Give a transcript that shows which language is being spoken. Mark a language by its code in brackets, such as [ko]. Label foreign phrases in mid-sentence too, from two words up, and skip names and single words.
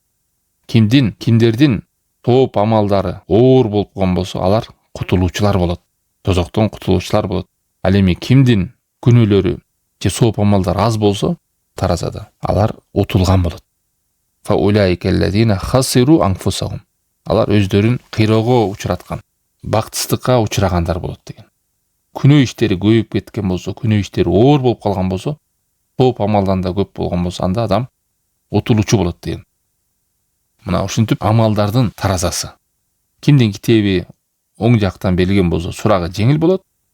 [ky] Кимдердин топ амалдары оор болуп калган болсо, алар кутулуучулар болот. Тозоктон кутулуучулар болот. Ал эми кимдин күнөөлөрү же сооп амалдары аз болсо, таразада алар утулган болот. [ar] فأولئك الذين خسروا أنفسهم. [ky] Алар өздөрүн кыйроого учураткан, бактсыздыкка учурагандар болот деген. Күнөө иштери көбөйүп кеткен болсо, күнөө иштери оор болуп калган болсо, топ амалдан да көп болгон болсо, анда адам утулуучу болот деген. Мына ушинтип амалдардын таразасы. Кимдин китеби оң жактан берилген болсо, сурагы жеңил болот.